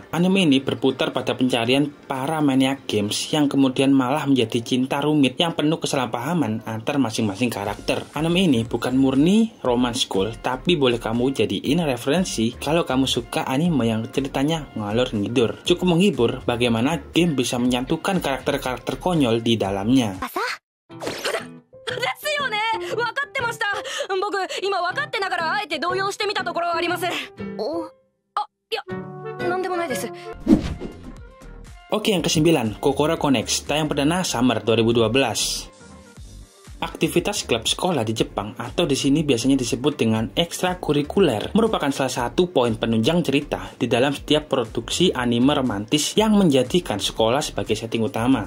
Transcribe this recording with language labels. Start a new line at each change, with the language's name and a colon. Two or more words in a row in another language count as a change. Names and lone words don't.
Indonesian: Anime ini berputar pada pencarian para maniak games yang kemudian malah menjadi cinta rumit yang penuh kesalahpahaman antar masing-masing karakter. Anime ini bukan murni
English: romance school,
Indonesian: tapi boleh kamu jadiin referensi kalau kamu suka anime yang ceritanya
Javanese: ngalor ngidur.
Indonesian: Cukup menghibur bagaimana game bisa menyatukan karakter-karakter konyol di dalamnya.
Japanese: 僕今分かってながらあえて動揺してみたところはあります。いや、なんでもないです。
Indonesian: Oke, yang ke-9, Kokoro Connect tayang perdana Summer 2012. Aktivitas klub sekolah di Jepang atau di sini biasanya disebut dengan ekstrakurikuler merupakan salah satu poin penunjang cerita di dalam setiap produksi anime romantis yang menjadikan sekolah sebagai setting utama.